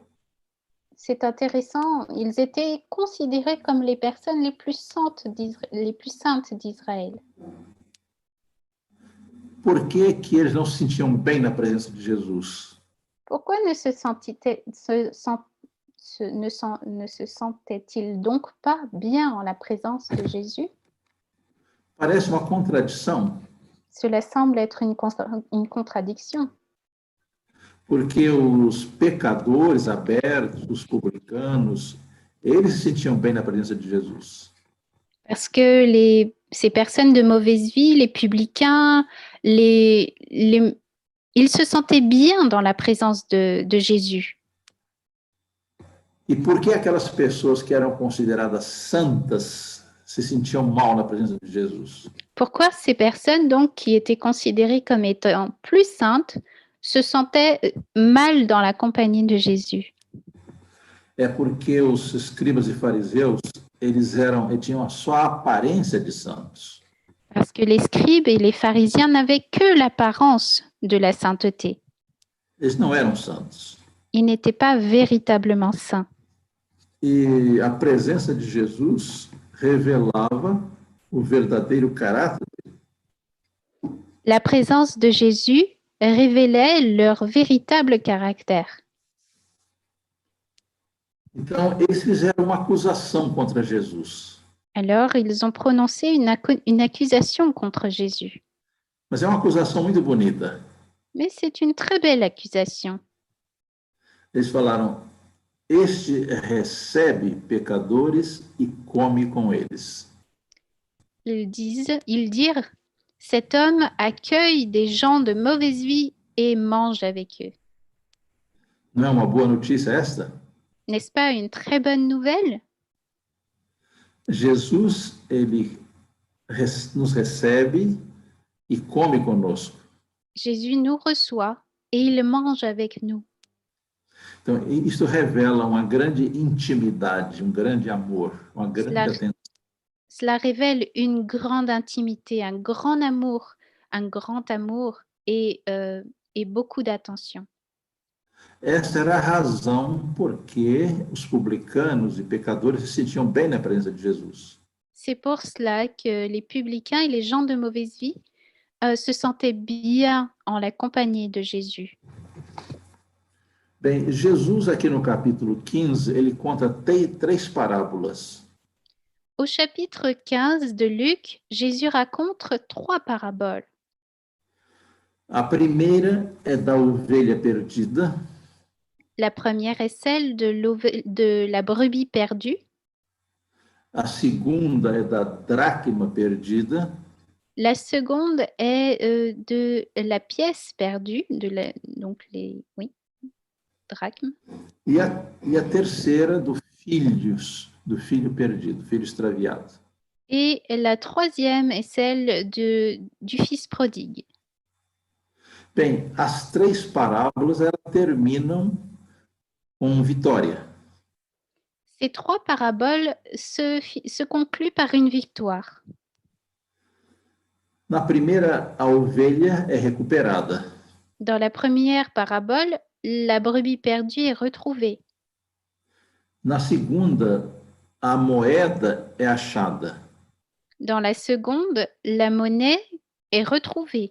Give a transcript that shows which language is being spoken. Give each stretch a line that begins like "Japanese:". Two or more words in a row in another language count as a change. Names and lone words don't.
French: C'est intéressant, ils étaient considérés comme les personnes les plus saintes d'Israël.
Portuguese: Por que que eles não se sentiam bem na presença de Jesus?
French: Pourquoi ne se sentaient-ils donc pas bien en la présence de Jésus?
Portuguese: Parece uma contradição.
French: Cela semble être une contradiction.
Portuguese: Porque os pecadores abertos, os publicanos, eles se sentiam bem na presença de Jesus.
French: Parce que ces personnes de mauvaise vie, les publicains, ils se sentaient bien dans la présence de Jésus.
Portuguese: E por que aquelas pessoas que eram consideradas santas se sentiam mal na presença de Jesus?
French: Pourquoi ces personnes, donc, qui étaient considérées comme étant plus saintes, se sentaient mal dans la compagnie de Jésus?
Portuguese: É porque os escribas e fariseus, eles tinham só a aparência de santos.
French: Parce que les scribes et les pharisiens n'avaient que l'apparence de la sainteté.
Portuguese: Eles não eram santos.
French: Ils n'étaient pas véritablement saints.
Portuguese: E a presença de Jesus revelava o verdadeiro caráter.
French: La présence de Jésus révélait leur véritable caractère.
Portuguese: Então, eles fizeram uma acusação contra Jesus.
French: Alors, ils ont prononcé une accusation contre Jésus.
Portuguese: Mas é uma acusação muito bonita.
French: Mais c'est une très belle accusation.
Portuguese: Eles falaram: este recebe pecadores e come com eles.
French: Ils dirent, cet homme accueille des gens de mauvaise vie et mange avec eux.
Portuguese: Não é uma boa notícia esta?
French: N'est-ce pas une très bonne nouvelle?
Portuguese: Jesus, ele nos recebe e come conosco.
French: Jésus nous reçoit et il mange avec nous.
Portuguese: Então, isso revela uma grande intimidade, um grande amor, uma grande atenção.
French: Cela révèle une grande intimité, un grand amour et beaucoup d'attention.
Portuguese: Essa era a razão por que os publicanos e pecadores se sentiam bem na presença de Jesus.
French: C'est pour cela que les publicains et les gens de mauvaise vie se sentaient bien en la compagnie de Jésus.
Portuguese: Bem, Jesus aqui no capítulo 15, ele conta três parábolas.
French: Au chapitre 15 de Luc, Jésus raconte 3 paraboles.
Portuguese: A primeira é da ovelha perdida.
French: La première est celle de la brebis perdue.
Portuguese: A segunda é da dracma perdida.
French: La seconde est de la pièce perdue, donc les drachmes.
Portuguese: E a terceira do filho perdido, filho extraviado.
French: Et la troisième est celle du fils prodigue.
Portuguese: Bem, as 3 parábolas elas terminam com vitória.
French: Ces 3 paraboles se concluent par une victoire.
Portuguese: Na primeira, a ovelha é recuperada.
French: Dans la première parabole, la brebis perdue est retrouvée.
Portuguese: Na segunda, a moeda é achada.
French: Dans la seconde, la monnaie est retrouvée.